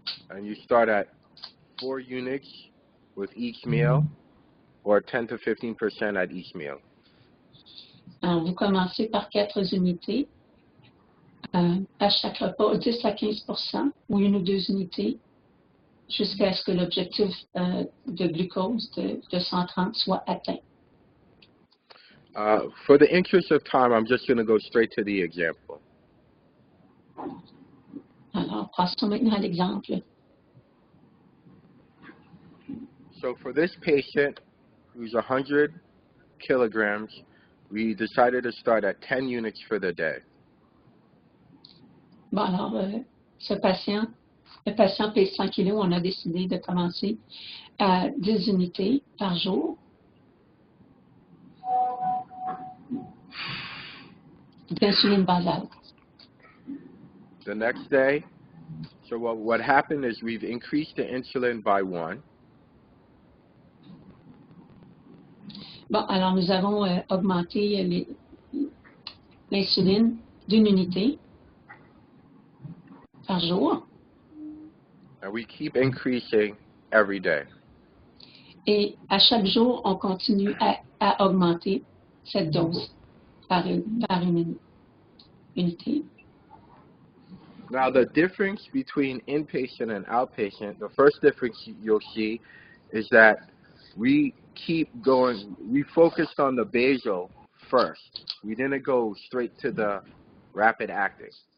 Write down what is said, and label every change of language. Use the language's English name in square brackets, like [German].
[English] And you start at 4 units with each meal, or 10 to 15% at each meal. [French] Alors, vous commencez par 4 unités à chaque repas, 10 à 15% ou 1 ou 2 unités, jusqu'à ce que l'objectif de glucose de 130 soit atteint. [English] For the interest of time, I'm just going to go straight to the example. [French] Alors, passons maintenant à l'exemple. [English] So for this patient, who's 100 kilograms, we decided to start at 10 units for the day. [French] Bon, alors, le patient pèse 100 kilos, on a décidé de commencer à 10 unités par jour. D'insuline basale. [English] The next day, so what happened is we've increased the insulin by 1. [French] Bon, alors nous avons augmenté l'insuline d'1 unité par jour. [English] And we keep increasing every day. [French] Et à chaque jour, on continue à augmenter cette dose par une unité. [English] Now, the difference between inpatient and outpatient, the first difference you'll see is that we keep going, we focused on the basal first. We didn't go straight to the rapid acting.